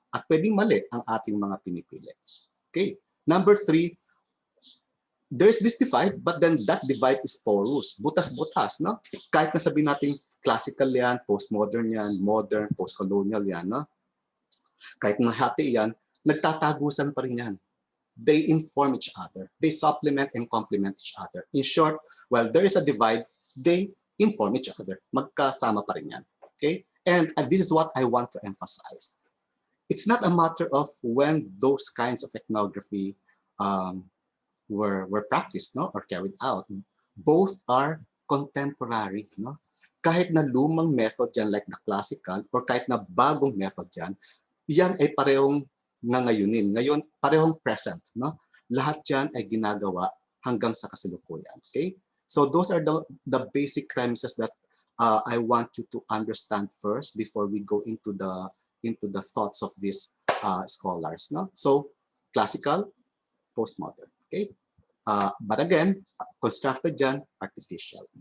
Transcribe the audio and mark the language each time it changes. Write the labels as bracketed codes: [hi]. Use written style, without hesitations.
[tl] At pwedeng mali ang ating mga pinipili. [en] Okay? Number 3, there's this divide, but then that divide is porous. [tl] Butas-butas. No? Kahit nasabihin natin classical yan, postmodern yan, modern, postcolonial yan. No? Kahit mahati yan, nagtatagusan pa rin yan. They inform each other. [en] They supplement and complement each other. In short, while there is a divide, they inform each other. [tl] Magkasama pa rin yan. Okay? [en] And this is what I want to emphasize. It's not a matter of when those kinds of ethnography were practiced, no, or carried out. Both are contemporary. [tl] No? Kahit na lumang method yan [en] like the classical [tl] or kahit na bagong method yan, yan ay parehong ngayunin. Ngayon, parehong present. No? Lahat yan ay ginagawa hanggang sa kasalukuyan. [en] Okay? So those are the basic premises that I want you to understand first before we go into the thoughts of these scholars. No? So classical, postmodern. Okay? But again, constructed dyan, artificial.